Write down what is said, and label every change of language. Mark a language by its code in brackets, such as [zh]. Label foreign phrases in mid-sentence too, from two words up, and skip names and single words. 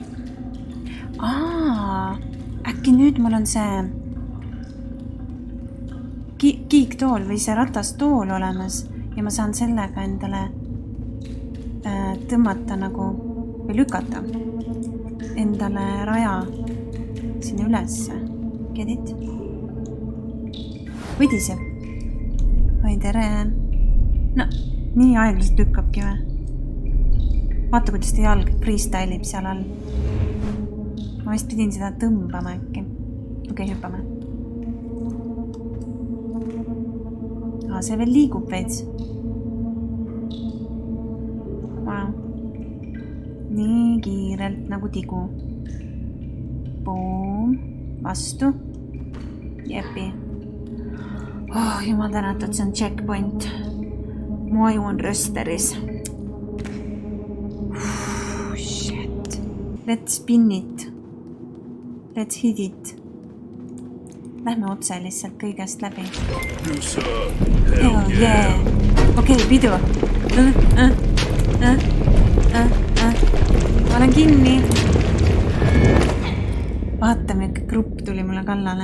[et] Äkki nüüd mul on see kiiktool või see ratastool olemas ja ma saan sellega endale tõmmata nagu või lükata endale raja sinna ülesse. [en] Get it? [et] Võdiseb. Oi tere. No, nii aeglaselt lükkabki või? Vaata, kuidas ta jalg freestylib seal all. Ma vist pidin seda tõmbama äkki. Okei, hüppame. See veel liigub veits. Wow. Nii kiirelt nagu tigu. Boom. Vastu. Jepi. Jumal tänatud, see on checkpoint. Mu aju on rösteris. Shit. [en] Let's spin it. Let's hit it. [et] Lähme otse lihtsalt kõigest läbi. [en] Oh yeah. [et] Okei, pidu. Ma olen kinni. Vaata, milline grupp tuli mulle kallale.